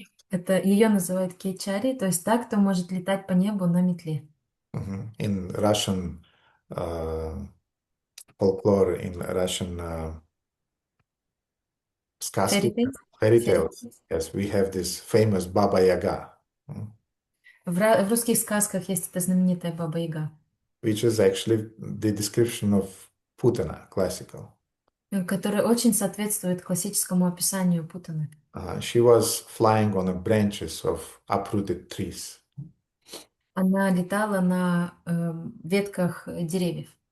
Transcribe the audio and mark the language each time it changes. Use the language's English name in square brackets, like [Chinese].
[Russian] это ее называют Кечари, то есть так, кто может летать по небу на метле. [English] In Russian folklore, in Russian сказки, fairy tales, yes, we have this famous Baba Yaga, [Russian] В русских сказках есть эта знаменитая Баба Яга, [English] which is actually the description of Putana, classical. [Russian] которая очень соответствует классическому описанию Путаны. [English] She was flying on the branches of uprooted trees. [Russian] Она летала на ветках деревьев.